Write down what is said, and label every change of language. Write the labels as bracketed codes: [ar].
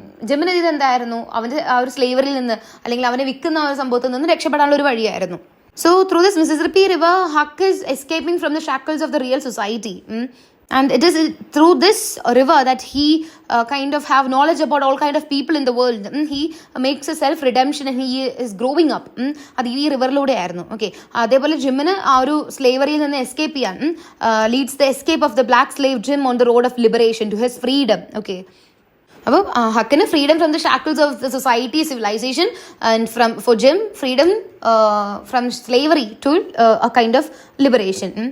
[ml] ജിമ്മിന് ഇത് എന്തായിരുന്നു, അവൻ്റെ ആ ഒരു സ്ലേവറിൽ നിന്ന് അല്ലെങ്കിൽ അവനെ വിൽക്കുന്ന ആ ഒരു സംഭവത്തിൽ നിന്ന് രക്ഷപ്പെടാനുള്ള ഒരു വഴിയായിരുന്നു. [en] So through this Mississippi River, Huck is escaping from the shackles of the real society. And it is through this river that he kind of have knowledge about all kind of people in the world. He makes a self redemption and he is growing up. [ml] അത് ഈ റിവറിലൂടെ ആയിരുന്നു. Okay, അതേപോലെ ജിമ്മിന് ആ ഒരു സ്ലേവറിയിൽ നിന്ന് escape ചെയ്യാൻ [en] Leads the escape of the black slave Jim on the road of liberation to his freedom. [ml] Okay, അപ്പോൾ ഹക്കിന് [en] Freedom from the shackles of the society, civilisation, and for Jim freedom from slavery to a kind of liberation.